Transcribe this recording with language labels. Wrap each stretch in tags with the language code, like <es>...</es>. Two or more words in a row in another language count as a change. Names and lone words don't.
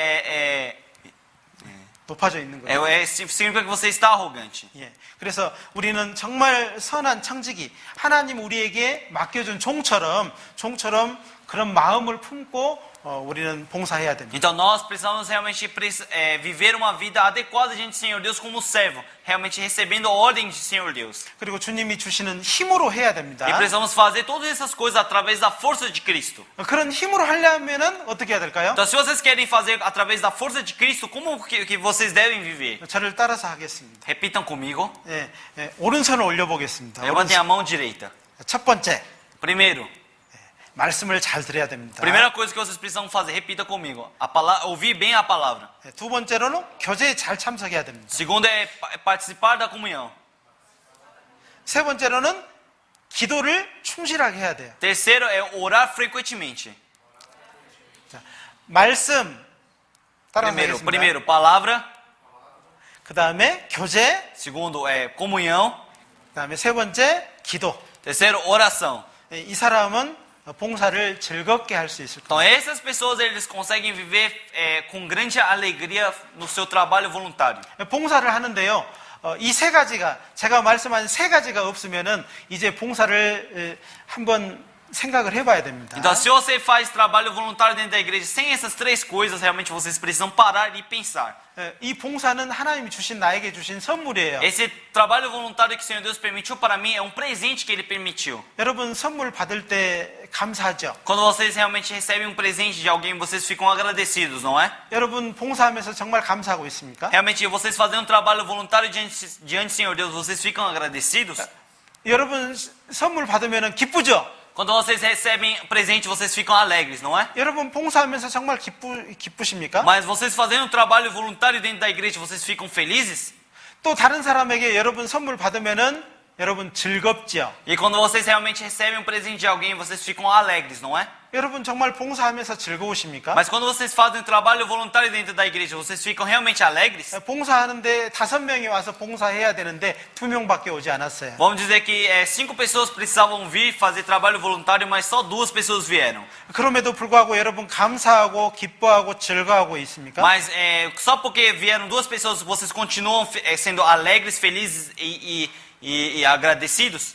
<ko>높아져 있는 거예요.</ko> <pt>significa que você está arrogante.</pt> <ko>예. 그래서 우리는 정말 선한 청지기, 하나님 우리에게 맡겨준 종처럼 그런 마음을 품고 우리는 봉사해야 됩니다.</ko> <pt>Então nós precisamos realmente viver uma vida adequada diante do Senhor Deus como servo, realmente recebendo a ordem do Senhor Deus.</pt> <ko>그리고 주님이 주시는 힘으로 해야 됩니다.</ko> <pt>E precisamos fazer todas essas coisas através da força de Cristo.</pt> <ko>그런 힘으로 하려면은 어떻게 해야 될까요?</ko> <pt>Então se vocês querem fazer através da força de Cristo, como que vocês devem viver?</pt> <ko>저를 따라서 하겠습니다.</ko> <pt>Repitam comigo.</pt> <ko>오른손을 올려보겠습니다.</ko> <pt>Levantem a mão direita.</pt> <ko>첫 번째,</ko> <pt>Primeiro,</pt> <ko>말씀을 잘 들어야 됩니다.</ko> <pt>primeira coisa que vocês precisam fazer, repita comigo. Ouvir bem a palavra.</pt> <ko>두 번째로는 교제에 잘 참석해야 됩니다.</ko> <pt>Segundo é participar da comunhão.</pt> <ko>세 번째로는 기도를 충실하게 해야 돼요.</ko> <pt>Terceiro é orar frequentemente.</pt> <ko>말씀 따라서 하겠습니다.</ko> <pt>Primeiro, palavra.</pt> <ko>그 다음에 교제,</ko> <pt>Segundo é comunhão.</pt> <ko>그 다음에 세 번째 기도.</ko> <pt>Terceiro, oração.</pt> <ko>이 사람은 봉사를 즐겁게 할 수 있을</ko> <pt>Então</pt> <ko>겁니다.</ko> <pt>essas pessoas eles conseguem viver com grande alegria no seu trabalho voluntário.</pt> <ko>봉사를 하는데요. 이 세 가지가 제가 말씀한 세 가지가 없으면은 이제 봉사를 한번 생각을 해봐야 됩니다.</ko> <pt>Então se você faz trabalho voluntário dentro da igreja sem essas três coisas, realmente vocês precisam parar e pensar.</pt> <ko>이 봉사는 하나님이 주신 나에게 주신 선물이에요.</ko> <pt>Esse trabalho voluntário que o Senhor Deus permitiu para mim é um presente que Ele permitiu.</pt> <ko>여러분 선물 받을 때 감사하죠.</ko> <pt>Quando vocês realmente recebem um presente de alguém, vocês ficam agradecidos, não é?</pt> <ko>여러분 봉사하면서 정말 감사하고 있습니까?</ko> <pt>Realmente vocês fazendo um trabalho voluntário diante do Senhor Deus, vocês ficam agradecidos?</pt> <ko>여러분 선물 받으면 기쁘죠?</ko> <pt>Quando vocês recebem presente, vocês ficam alegres, não é?</pt> <ko>여러분 봉사하면서 정말 기쁘십니까?</ko> <pt>Mas vocês fazendo um trabalho voluntário dentro da igreja, vocês ficam felizes?</pt> <ko>또 다른 사람에게 여러분 선물 받으면은 여러분 즐겁죠?</ko> <pt>E quando vocês realmente recebem um presente de alguém, vocês ficam alegres, não é?</pt> <ko>여러분 정말 봉사하면서 즐거우십니까?</ko> <pt>Mas quando vocês fazem um trabalho voluntário dentro da igreja, vocês ficam realmente alegres?</pt> <ko>봉사하는데 5명이 와서 봉사해야 되는데 2명밖에 오지 않았어요.</ko> <pt>Vamos dizer que 5 pessoas precisavam vir fazer trabalho voluntário, mas só 2 pessoas vieram.</pt> <ko>그럼에도 불구하고 여러분 감사하고 기뻐하고 즐거워하고 있습니까?</ko> <pt>Mas só porque vieram 2 pessoas, vocês continuam sendo alegres, felizes e agradecidos?</pt>